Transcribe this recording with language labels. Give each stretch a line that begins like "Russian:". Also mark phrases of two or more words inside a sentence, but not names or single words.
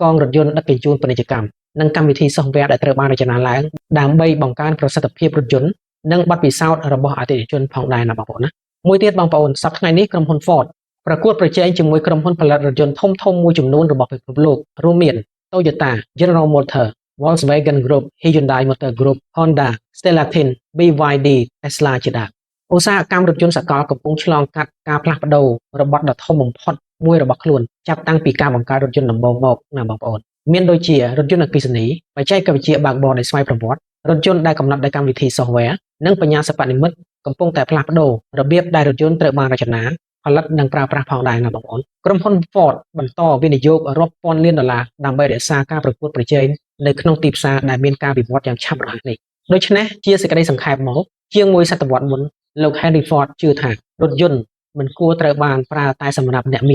Khmer: ងរថយន្តដឹកជញ្ជូនពាណិជ្ជកម្មនិងកម្មវិធី software ដែលត្រូវបានរចនាឡើងដើម្បីបង្កើនប្រសិទ្ធភាពរថយន្ត និងបទពិសោធន៍របស់អតិថិជនផងដែរណាបងប្អូនណាមួយទៀតបងប្អូនសប្តាហ៍ថ្ងៃនេះក្រុមហ៊ុន Ford ប្រកួតប្រជែងជាមួយក្រុមហ៊ុនផលិតរថយន្តធំៗមួយចំនួនរបស់ពិភពលោករួមមាន Toyota, General Motors, Volkswagen Group, Hyundai Motor Group, Honda, Stellantis, BYD, Tesla ជាដើមឧស្សាហកម្មរថយន្តសកលកំពុងឆ្លងកាត់ការផ្លាស់ប្ដូររបត់ដ៏ធំបំផុតមួយរបស់ខ្លួនចាប់តាំងពីការបង្កើតរថយន្តដំបូងមកណាបងប្អូន មានដូចជារថយន្តអគ្គិសនីបច្ចេកវិទ្យាបើកបរដោយស្វ័យប្រវត្តិរថយន្តដែលកំណត់ដោយកម្មវិធី software និងបញ្ញាសិប្បនិម្មិតកំពុងតែផ្លាស់ប្ដូររបៀបដែលរថយន្តត្រូវបានរចនាផលិតនិងប្រើប្រាស់ផងដែរណាបងប្អូនក្រុមហ៊ុន Ford បន្តវិនិយោគរាប់ពាន់លានដុល្លារដើម្បីរក្សាការប្រកួតប្រជែងនៅក្នុងទីផ្សារដែលមានការវិវត្តយ៉ាងឆាប់រហ័សនេះដូច្នេះជាសេចក្តីសង្ខេបមកជាងមួយសតវត្សមុនលោក Henry Ford ជឿថារថយន្តមិនគួរត្រូវបានប្រើតែសម្រាប់អ្នក